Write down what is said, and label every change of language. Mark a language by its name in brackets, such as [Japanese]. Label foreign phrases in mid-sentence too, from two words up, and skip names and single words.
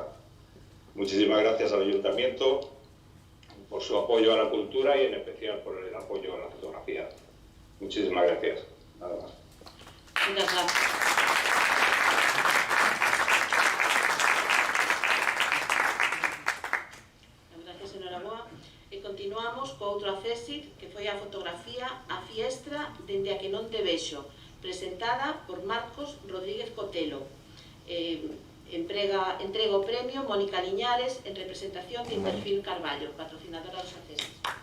[Spanish] Muchísimas gracias al Ayuntamiento por su apoyo a la cultura y en especial por el apoyo a la fotografía. Muchísimas gracias. Nada más. Muchas gracias. Gracias, [Galician] enhoraboa. E continuamos co outro ACESID, que foi a fotografía A Fiestra dende a que non te vexo, presentada por Marcos Rodríguez Cotelo. Entrega o premio Mónica Liñares en representación de Interfilm Carballo, patrocinadora dos ACESID.